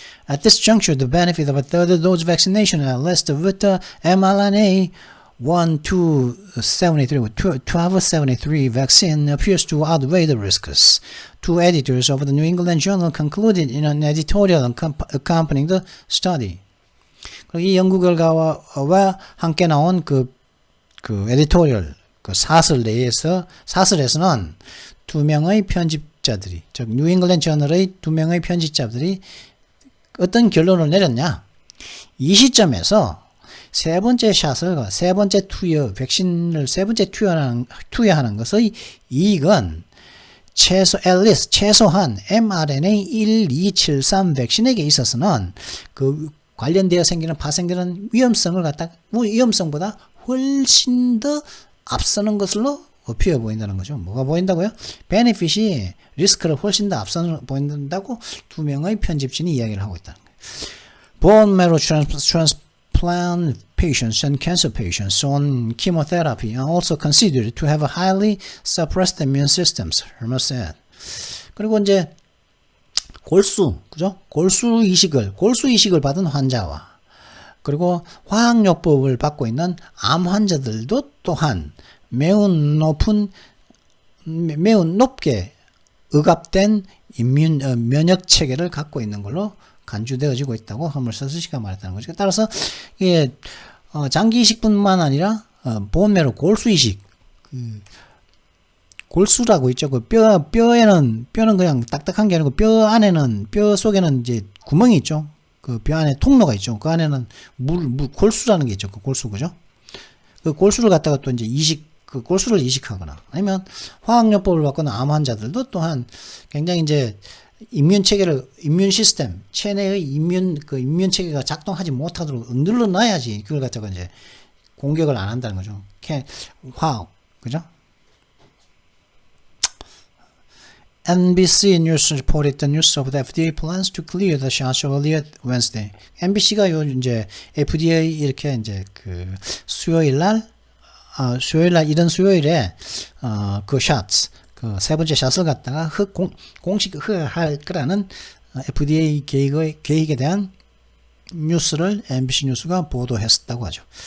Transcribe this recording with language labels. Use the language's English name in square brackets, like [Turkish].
[English] At this juncture, the benefit of a third dose vaccination at least with the mRNA 1273 vaccine appears to outweigh the risks. Two editors of the New England Journal concluded in an editorial accompanying the study. [Korean] 이 연구 결과와 함께 나온 그 에디토리얼, 사설에서는 두 명의 편집자들이, 즉, 뉴잉글랜드 저널의 두 명의 편집자들이 어떤 결론을 내렸냐? 이 시점에서 세 번째 백신을 세 번째 투여하는 것의 이익은 최소한 mRNA 1273 백신에게 있어서는 관련되어 파생되는 위험성보다 훨씬 더 앞서는 것으로 피어 보인다는 거죠. 뭐가 보인다고요? 베네핏이 리스크를 훨씬 더 앞서 보인다고 두 명의 편집진이 이야기를 하고 있다는 거예요. [English] Bone marrow transplant patients and cancer patients on chemotherapy are also considered to have a highly suppressed immune systems, Hermer said. [Korean] 그리고 이제 골수 이식을 받은 환자와 그리고 화학요법을 받고 있는 암 환자들도 또한 매우 높게 억압된 면역 체계를 갖고 있는 걸로 간주되어지고 있다고 허멀서스가 말했다는 거죠. 따라서 이게 장기 이식뿐만 아니라 본메로 골수 이식, 골수라고 있죠. 뼈는 그냥 딱딱한 게 아니고 뼈 속에는 이제 구멍이 있죠. 그 뼈 안에 통로가 있죠. 그 안에는 골수라는 게 있죠. 그 골수, 그죠? 그 골수를 갖다가 또 이제 이식, 그 골수를 이식하거나 아니면 화학요법을 받거나 암 환자들도 또한 굉장히 이제 이뮤 시스템, 체내의 이뮤 체계가 작동하지 못하도록 눌러 놔야지 그걸 갖다가 이제 공격을 안 한다는 거죠. 화학, 그죠? [English] NBC News reported the news of the FDA plans to clear the shots earlier Wednesday. [Korean] MBC가 요 이제 FDA 이렇게 이제 그 수요일 날 이런 수요일에 그 shots 그 세 번째 샷을 갖다가 공식 할 거라는 FDA 계획에 대한 뉴스를 MBC 뉴스가 보도했었다고 하죠.